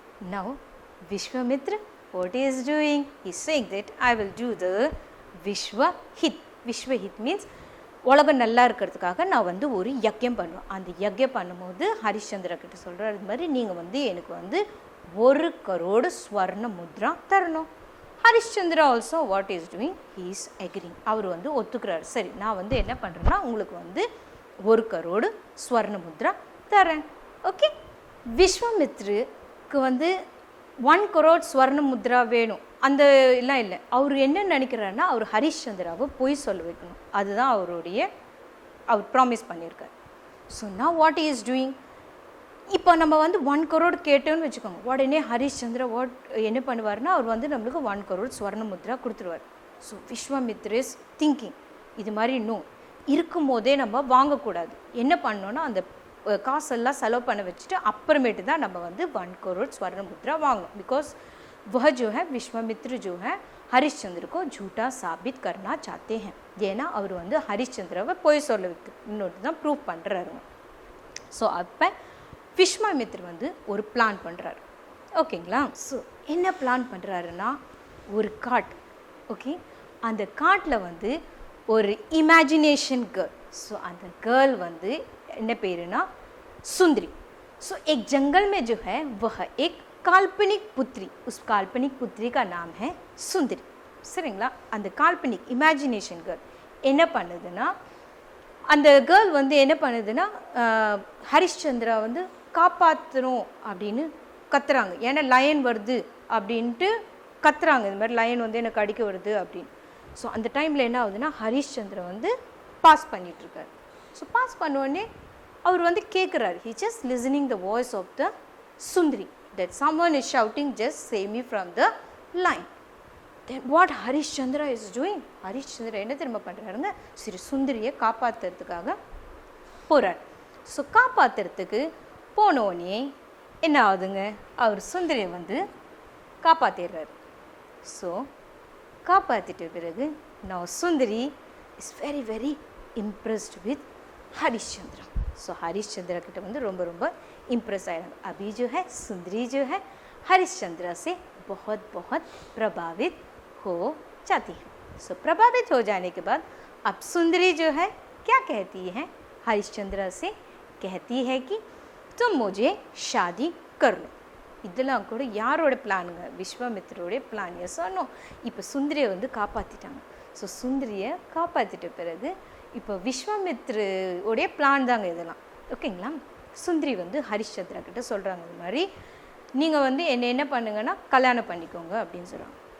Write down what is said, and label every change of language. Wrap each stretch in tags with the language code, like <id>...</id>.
<en>Now Vishwamitra, what he is doing? He is saying that I will do the Vishwahit.</en> <ta>Vishwahit means உலகம் நல்லா இருக்கிறதுக்காக நான் வந்து ஒரு யஜ்யம் பண்ணுவேன். அந்த யஜ்யம் பண்ணும்போது ஹரிச்சந்திரா கிட்ட சொல்கிறார், இது மாதிரி நீங்கள் வந்து எனக்கு வந்து 1 crore ஸ்வர்ண முத்ரா தரணும்.</ta> <en>Harishchandra also what is doing, he is agreeing.</en> <ta>அவர் வந்து ஒத்துக்கிறார். சரி, நான் வந்து என்ன பண்ணுறேன்னா உங்களுக்கு வந்து 1 crore ஸ்வர்ண முத்ரா தரேன். ஓகே. விஸ்வாமித்ருக்கு வந்து 1 crore ஸ்வர்ண முத்ரா வேணும் அந்த எல்லாம் இல்லை. அவர் என்ன நினைக்கிறாருன்னா அவர் ஹரிச்சந்திராவை பொய் சொல்ல வைக்கணும். அதுதான் அவர் ப்ராமிஸ் பண்ணியிருக்கார். ஸோ நான்</ta> <en>what is doing,</en> <ta>இப்போ நம்ம வந்து 1 crore கேட்டோன்னு வச்சுக்கோங்க, உடனே ஹரிச்சந்திரா என்ன பண்ணுவார்னா அவர் வந்து நம்மளுக்கு 1 crore ஸ்வர்ண முத்ரா கொடுத்துருவார். ஸோ விஸ்வாமித்ர</ta> <en>is thinking,</en> <ta>இது மாதிரி இன்னும் இருக்கும் போதே நம்ம வாங்கக்கூடாது. என்ன பண்ணோன்னா அந்த காசெல்லாம் செலவு பண்ண வச்சுட்டு அப்புறமேட்டு தான் நம்ம வந்து 1 crore स्वर्ण मुद्रा वांगो.</ta> <hi>बिकॉज वह जो है विश्वामित्र जो है हरिश्चंद्र को झूठा साबित करना चाहते हैं.</hi> <ta>ஏன்னா அவர் வந்து ஹரிச்சந்திராவை பொய் சொல்ல வைக்கணுன்னு தான் ப்ரூவ் பண்ணுறாரு. ஸோ அப்போ விஸ்வாமித்ர வந்து ஒரு பிளான் பண்ணுறாரு. ஓகேங்களா. ஸோ என்ன பிளான் பண்ணுறாருன்னா ஒரு காட். ஓகே. அந்த காட்டில் வந்து ஒரு इमेजिनेशन गर्ल. ஸோ அந்த கேர்ள் வந்து என்ன பேருனா सुंदरी.</ta> <hi>सो एक जंगल में जो है वह एक काल्पनिक पुत्री, उस काल्पनिक पुत्री का नाम है सुंदरी.</hi> <ta>சரிங்களா. அந்த கால்பனிக் இமேஜினேஷன் கேர்ள் என்ன பண்ணுதுன்னா அந்த கேர்ள் வந்து என்ன பண்ணுதுன்னா ஹரிச்சந்திரா வந்து காப்பாற்றணும் அப்படின்னு கத்துறாங்க. ஏன்னா லயன் வருது அப்படின்ட்டு கத்துறாங்க, இந்த மாதிரி லயன் வந்து எனக்கு அடிக்க வருது அப்படின்னு. ஸோ அந்த டைமில் என்ன ஆகுதுன்னா ஹரிச்சந்திரா வந்து பாஸ் பண்ணிகிட்ருக்காரு. ஸோ பாஸ் பண்ணோடனே அவர் வந்து கேட்குறாரு,</ta> <en>he just listening the voice of the Sundari, that someone is shouting just save me from the line. Then what Harishchandra is doing?</en> <ta>Harishchandra என்ன தெரியுமா பண்ணுறாருங்க, சரி சுந்தரியை காப்பாற்றுறதுக்காக போகிறார். ஸோ காப்பாற்றுறதுக்கு போனோடனே என்ன ஆகுதுங்க, அவர் சுந்தரியை வந்து காப்பாற்றிடுறாரு. ஸோ காப்பாற்றிட்ட பிறகு</ta> <en>now Sundari is very very impressed with Harishchandra.</en> <hi>सो हरिश्चंद्र किட்ட</hi> <ta>வந்து ரொம்ப ரொம்ப</ta> <hi>इम्प्रेस आया. अभी जो है सुंदरी जो है हरिश्चंद्र से बहुत बहुत प्रभावित हो जाती है. सो प्रभावित हो जाने के बाद अब सुंदरी जो है क्या कहती है, हरिश्चंद्र से कहती है कि तुम मुझे शादी कर लो.</hi> <ta>இதெல்லாம் கூட யாரோட பிளானுங்க, விஸ்வாமித்ரோடைய பிளான். S R no. இப்போ சுந்தரியை வந்து காப்பாற்றிட்டாங்க. ஸோ சுந்தரியை காப்பாற்றிட்ட பிறகு இப்போ விஸ்வாமித்ரோடைய பிளான் தாங்க இதெல்லாம். ஓகேங்களா. சுந்தரி வந்து ஹரிச்சந்திரா கிட்ட சொல்கிறாங்க, இது மாதிரி நீங்கள் வந்து என்ன பண்ணுங்கன்னா கல்யாணம் பண்ணிக்கோங்க அப்படின்னு சொல்கிறாங்க.</ta>